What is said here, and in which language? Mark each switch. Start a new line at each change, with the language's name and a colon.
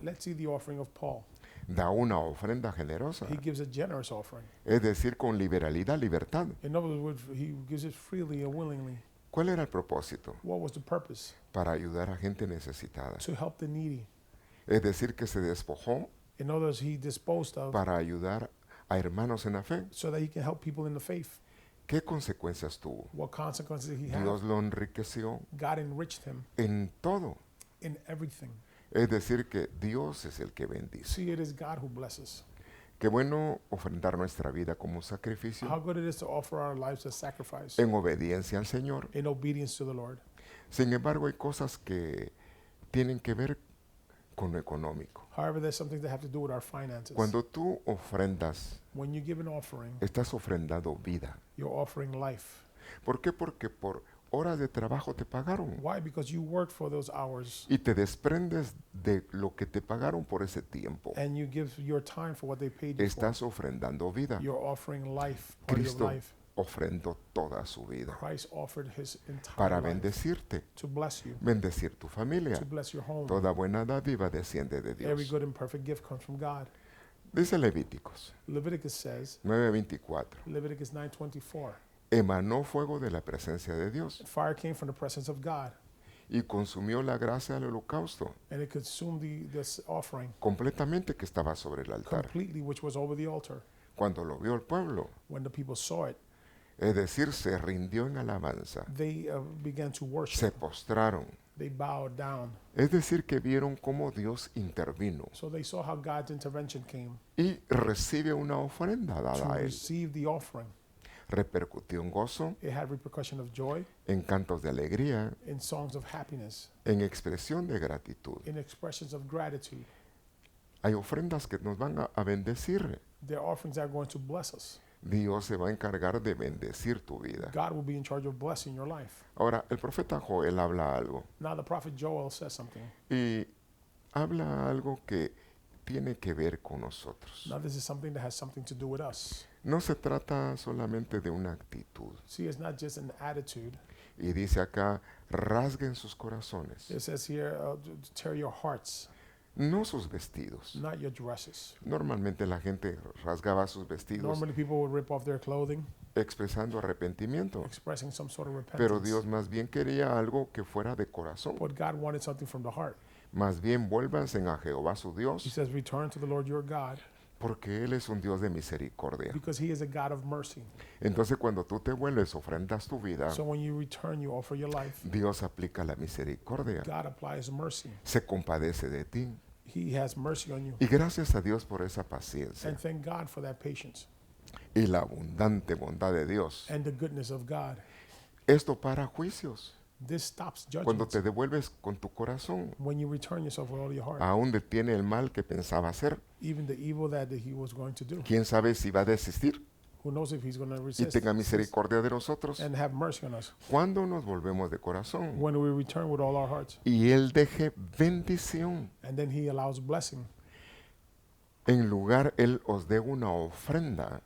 English: Let's see the offering of Paul.
Spanish: Da una ofrenda generosa,
English: He gives a generous offering.
Spanish: es decir, con liberalidad, libertad.
English: In other words, he gives it freely and willingly.
Spanish: ¿Cuál era el propósito?
English: What was the purpose?
Spanish: Para ayudar a gente necesitada.
English: To help the needy.
Spanish: Es decir, que se despojó
English: In other words, he disposed of
Spanish: para ayudar a hermanos en la fe.
English: so that he can help people in the faith.
Spanish: ¿Qué consecuencias tuvo?
English: What consequences did he have?
Spanish: Dios lo enriqueció
English: God enriched him
Spanish: en todo.
English: in everything.
Spanish: Es decir, que Dios es el que bendice.
English: See, it is God who blesses.
Spanish: Qué bueno ofrendar nuestra vida como sacrificio
English: How good it is to offer our lives as sacrifice
Spanish: en obediencia al Señor.
English: in obedience to the Lord.
Spanish: Sin embargo, hay cosas que tienen que ver con lo económico.
English: However, there's something that have to do with our finances.
Spanish: Cuando tú ofrendas,
English: When you give an offering,
Spanish: estás ofrendando vida.
English: you're offering life.
Spanish: ¿Por qué? Porque por horas de trabajo te pagaron
English: Why? Because you worked for those hours
Spanish: y te desprendes de lo que te pagaron por ese tiempo.
English: and you give your time for what they paid you
Spanish: Estás ofrendando vida.
English: for. You're offering life, part of your
Spanish: Cristo
English: life.
Spanish: ofrendó toda su vida
English: Christ offered his entire
Spanish: para
English: life
Spanish: bendecirte,
English: to bless you,
Spanish: bendecir tu familia.
English: to bless your home.
Spanish: Toda buena dádiva desciende de
English: Every
Spanish: Dios.
English: good and perfect gift comes from God.
Spanish: Dice Levíticos
English: Leviticus says,
Spanish: 9:24.
English: Leviticus 9:24,
Spanish: Emanó fuego de la presencia de Dios
English: fire came from the presence of God,
Spanish: y consumió la grasa del holocausto
English: and it consumed this offering
Spanish: completamente que estaba sobre el altar.
English: completely, which was over the altar.
Spanish: Cuando lo vio el pueblo,
English: When the people saw it,
Spanish: es decir, se rindió en alabanza,
English: they began to
Spanish: se
English: worship.
Spanish: postraron.
English: They bowed down.
Spanish: Es decir, que vieron cómo Dios intervino
English: So they saw how God's intervention came
Spanish: y recibe una ofrenda
English: to
Spanish: dada a él.
English: receive the offering.
Spanish: Repercutió en gozo,
English: It had repercussion of joy,
Spanish: en cantos de alegría,
English: in songs of happiness,
Spanish: en expresión de gratitud.
English: in expressions of gratitude.
Spanish: Hay ofrendas que nos van a bendecir.
English: Their offerings are going to bless us.
Spanish: Dios se va a encargar de bendecir tu vida.
English: God will be in charge of blessing your life.
Spanish: Ahora, el profeta Joel habla algo
English: Now the prophet Joel says something.
Spanish: y habla algo que tiene que ver con nosotros.
English: Now this is something that has something to do with us.
Spanish: No se trata solamente de una actitud.
English: See, it's not just an attitude.
Spanish: Y dice acá, rasguen sus corazones.
English: It says here, tear your hearts.
Spanish: no sus vestidos.
English: not your dresses.
Spanish: Normalmente la gente rasgaba sus vestidos
English: Normally, people would rip off their clothing,
Spanish: expresando arrepentimiento,
English: expressing some sort of
Spanish: pero
English: repentance.
Spanish: Dios más bien quería algo que fuera de corazón.
English: But God wanted something from the heart.
Spanish: Más bien vuélvanse a Jehová su
English: He
Spanish: Dios,
English: says, return to the Lord your God,
Spanish: porque Él es un Dios de misericordia.
English: because he is a God of mercy.
Spanish: Entonces cuando tú te vuelves, ofrendas tu vida,
English: So when you return, you offer your life.
Spanish: Dios aplica la misericordia,
English: God applies mercy.
Spanish: se compadece de ti.
English: He has mercy on you.
Spanish: Y gracias a Dios por esa paciencia
English: And thank God for that patience
Spanish: y la abundante bondad de Dios.
English: and the goodness of God.
Spanish: Esto para juicios.
English: This stops
Spanish: Cuando
English: judgment.
Spanish: te devuelves con tu corazón,
English: When you return yourself with all your heart,
Spanish: aún detiene el mal que pensaba hacer.
English: even the evil that he was going to do.
Spanish: ¿Quién sabe si va a desistir
English: Who knows if he's going to
Spanish: y
English: resist
Spanish: tenga misericordia de nosotros?
English: and have mercy on us
Spanish: Cuando nos volvemos de corazón
English: when we return with all our hearts.
Spanish: y Él deje bendición.
English: And then he allows blessing,
Spanish: En lugar, Él os dé una ofrenda.